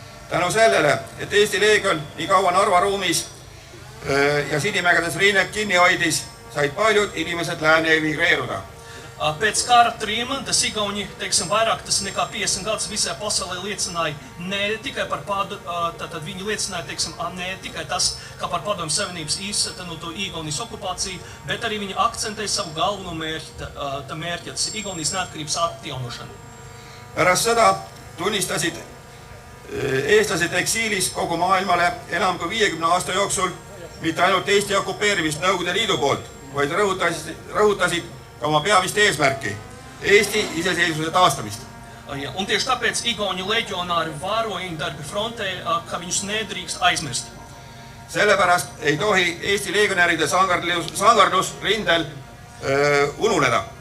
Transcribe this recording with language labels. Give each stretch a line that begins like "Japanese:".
Estonian: Tänu sellele, et Eesti leegion nii kaua Narva ruumis ja Sinimägedes rinnet kinni hoidis, said paljud inimesed lääne emigreeruda.
Latvian: Pēc kara trimdas Igauņi, teiksim, vairāk tas nekā 50 gadus visai pasaulē liecināja ne tikai par tātad viņi liecināja, teiksim, ne tikai tas, ka par Padomju Savienības īstenoto Igaunijas okupāciju, bet arī viņi akcentēja savu galveno mērķi, tas ir Igaunijas neatkarības atjaunošana.
Estonian: Pärast seda tunnistasid eestlased eksiilis kogu maailmale enam kui 50 aasta jooksul mitte ainult Eesti okupeerimist Nõukogude Liidu poolt, vaid rõhutasid ka oma peamist eesmärki, Eesti iseseisvuse taastamist.
Latvian: Un tieši tāpēc Igauņu leģionāri vārojiņu darbi frontē, ka viņus nedrīkst aizmirst.
Estonian: Sellepärast ei tohi Eesti leegionäride sangardus rindel ununeda.